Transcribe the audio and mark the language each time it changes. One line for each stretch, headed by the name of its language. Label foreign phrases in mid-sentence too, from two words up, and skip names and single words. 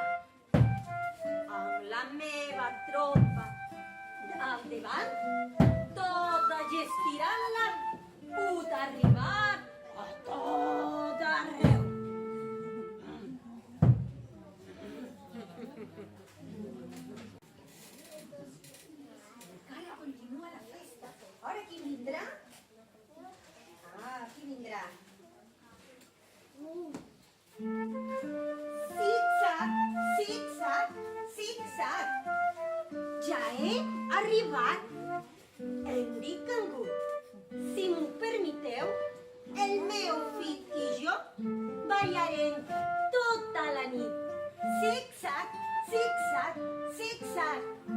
Catalan: Amb la meva tropa al davant, tota gestirant-la, puc arribar a tot arreu. Encara continua la festa. Ara qui vindrà? Qui vindrà? Zig-zag. Ja he arribat. Em dic Cangur. Si m'ho permeteu, el meu fill i jo ballarem tota la nit. Zig-zag, zig-zag, zig-zag.